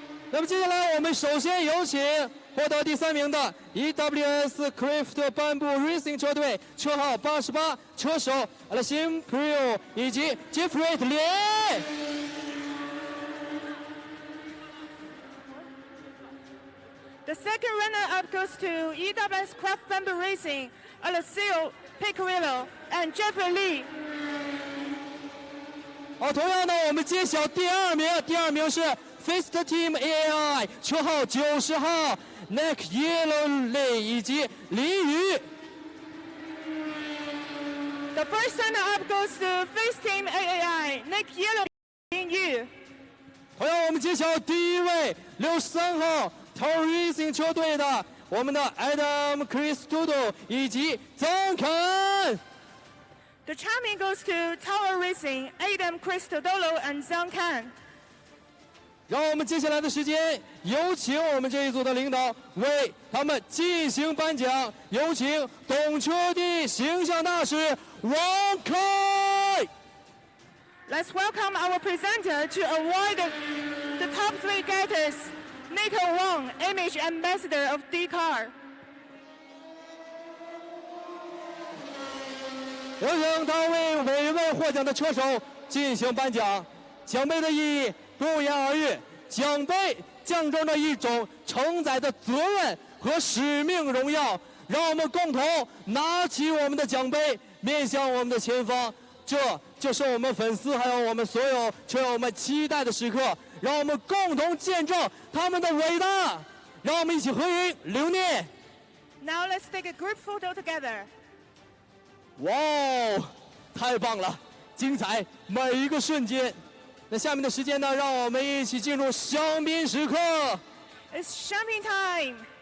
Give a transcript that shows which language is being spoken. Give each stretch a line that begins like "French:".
Chinese: 那么接下来我们首先有请获得第3名的 EWS Craft 颁布 Racing 车队车号88车手 Alexin Priu 以及 Jeffrey 连。
English: The second runner-up goes to EWS Craft Bamboo Racing, Alessio Pecorillo and Jeffrey Lee.
Chinese: 好，同样的，我们揭晓第2名，第2名是 Fist Team AI 车号90号 Nick Yellow Lee 以及林宇。
English: The first runner-up goes to Face Team AAI, Nick Yellow, Lin Yu.
Chinese: 同样，我们揭晓第1位63号 Tower Racing 车队的我们的 Adam Cristodo 以及曾肯。
English: The champion goes to Tower Racing, Adam Cristodolo and Zhang Kan.
Chinese: 让我们接下来的时间，有请我们这一组的领导为他们进行颁奖。有请懂车帝形象大使王凯。
English: Let's welcome our presenter to award the top 3 getters, Nico Wong, Image Ambassador of D-Car.
Chinese: 有请他为每位获奖的车手进行颁奖。奖杯的意义不言而喻，奖杯象征着一种承载的责任和使命荣耀。让我们共同拿起我们的奖杯，面向我们的前方。这就是我们粉丝还有我们所有车友们期待的时刻。让我们共同见证他们的伟大。让我们一起合影留念。
English: Now let's take a group photo together.
Chinese: 哇哦，太棒了，精彩每一个瞬间。那下面的时间呢，让我们一起进入香槟时刻。
English: It's champagne time.